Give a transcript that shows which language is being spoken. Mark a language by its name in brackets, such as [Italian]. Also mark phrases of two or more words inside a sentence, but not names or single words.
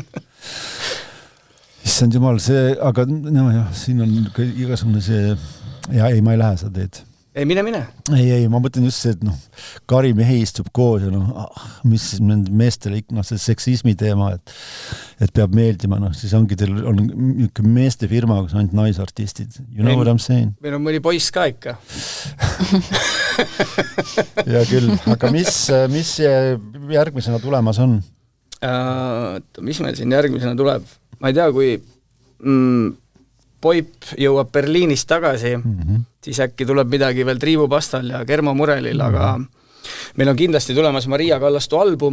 [Estonian] Issand jumal, see, aga no jah, siin on igasugune see, ja ei, ma ei lähe seda teed. Ei, mine. Ei, ma mõtlen just see, et kari mehi istub koos ja mis nende meestele ikka, see seksismi teema, et peab meeldima, siis ongi teil on meeste firma, kus ainult naisartistid. [English] You know what I'm saying? [Estonian] Meil on mõni poiss ka ikka. Ja küll, aga mis järgmisena tulemas on? Mis meil siin järgmisena tuleb? Ma ei tea, kui Poip jõuab Berliinist tagasi, siis äkki tuleb midagi veel Triivu Pastal ja Germo Murelil, aga meil on kindlasti tulemas Maria Kallastu album.